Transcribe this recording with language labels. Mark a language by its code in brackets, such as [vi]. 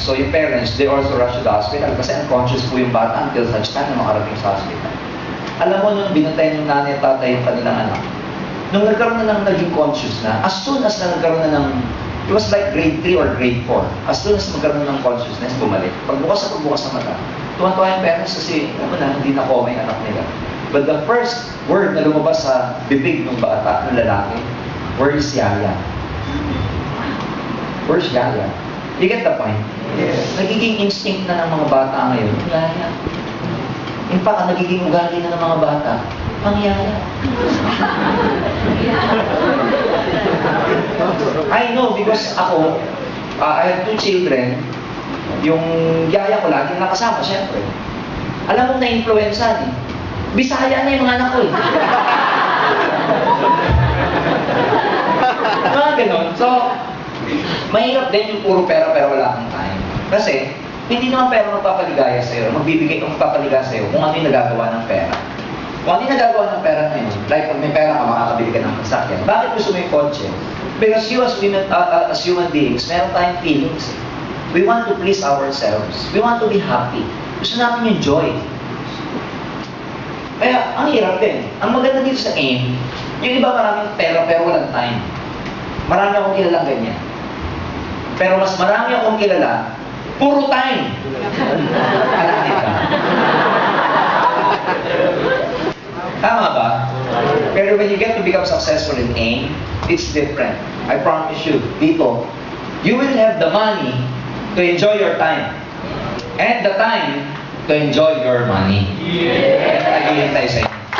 [en] So yung parents, they also rushed to the hospital kasi unconscious po yung bata until such time na makarating sa hospital. [tl] Alam mo, nung binantay ng nanay at tatay yung kanilang anak, nung nagkaroon na ng naging conscious na, as soon as na nagkaroon na ng, [en] it was like grade 3 or grade 4, [tl] as soon as magkaroon na ng consciousness, bumalik. Pagbukas ng mata, tuwan-tuwa yung parents kasi, alam mo na, hindi na koma yung anak nila. [en] But the first word [tl] na lumabas sa bibig ng bata, ng lalaki, [en] where is Yaya? Where's Yaya? You get the point? Yes. [tl] Nagiging instinct na ng mga bata ngayon, Yaya. In fact, ang nagiging ugali na ng mga bata, ang Yaya. [en] I know because ako, I have 2 children, [tl] yung yaya ko laging nakasama, syempre. Alam mong na-influencean eh. Bisaya na yung mga anak ko eh. Mga ganon. So, mahirap din yung puro pera pero wala kang time. Kasi, hindi naman pera magpapaligaya sa'yo. Magbibigay kung magpapaligaya sa'yo kung ano yung nagagawa ng pera. Kung ano yung nagagawa ng pera ngayon, like pag may pera ka, makakabili ka ng sasakyan. Bakit gusto mo yung kotse? [en] Because you as human beings, [tl] meron tayong feelings. [en] We want to please ourselves. We want to be happy. [tl] Gusto natin yung joy. Kaya, ang hirap din. Ang maganda dito sa aim, yung iba maraming pera pero walang time. Marami akong kilalang ganyan. Pero mas marami akong kilala, puro time. Alam nila. Tama ba? [en] Pero when you get to become successful in AIM, it's different. I promise you, dito, you will have the money to enjoy your time. And the time to enjoy your money. [tl] Kaya naghihintay sa inyo.